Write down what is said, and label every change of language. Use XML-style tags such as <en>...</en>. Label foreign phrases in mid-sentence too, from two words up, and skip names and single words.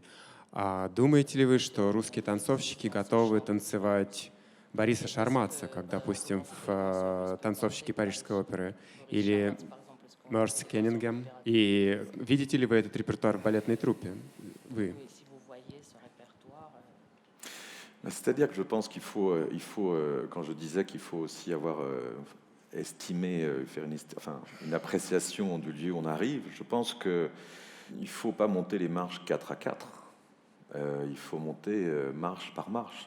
<ru>Думаете ли вы, что русские танцовщики готовы танцевать Бориса Шарматца, как, допустим, в «Танцовщике Парижской оперы» или Мерси Кеннингем? И видите ли вы этот репертуар в балетной труппе? Вы?</ru> <fr>C'est-à-dire que je pense qu'il faut, quand je disais qu'il faut aussi avoir estimé, faire une appréciation du lieu où on arrive, je pense qu'il ne faut pas monter les marches 4 à 4. Il faut monter marche par marche.</fr>